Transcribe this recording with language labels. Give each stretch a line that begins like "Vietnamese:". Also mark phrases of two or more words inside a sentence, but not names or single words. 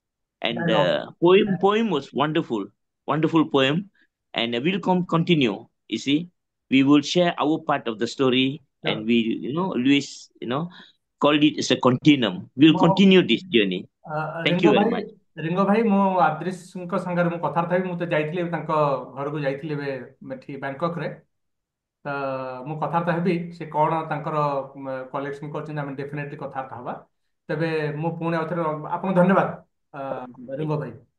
English: And Dialogue. poem was wonderful, wonderful poem, and we'll continue. You see, we will share our part of the story, Sure. and we, Luis, called it as a continuum. We'll
Odia: ମୁଁ
English: continue this journey. Thank you
Odia: ରିଙ୍ଗୋ
English: very
Odia: ଭାଇ
English: much.
Odia: ରିଙ୍ଗୋ ଭାଇ ମୁଁ ଆଦ୍ରିସଙ୍କ ସାଙ୍ଗରେ ମୁଁ କଥାବାର୍ତ୍ତା ହେବି। ମୁଁ ତ ଯାଇଥିଲି ଏବେ ତାଙ୍କ ଘରକୁ ଯାଇଥିଲି ଏବେ ଏଠି ବ୍ୟାଙ୍କକରେ। ତ ମୁଁ କଥାବାର୍ତ୍ତା ହେବି ସେ କ'ଣ ତାଙ୍କର କଲେକ୍ସନ କରୁଛନ୍ତି, ଆମେ ଡେଫିନେଟଲି କଥାବାର୍ତ୍ତା ହେବା। ତେବେ ମୁଁ ପୁଣି ଆଉଥରେ ଆପଣଙ୍କୁ ଧନ୍ୟବାଦ ରିଙ୍ଗୋ ଭାଇ।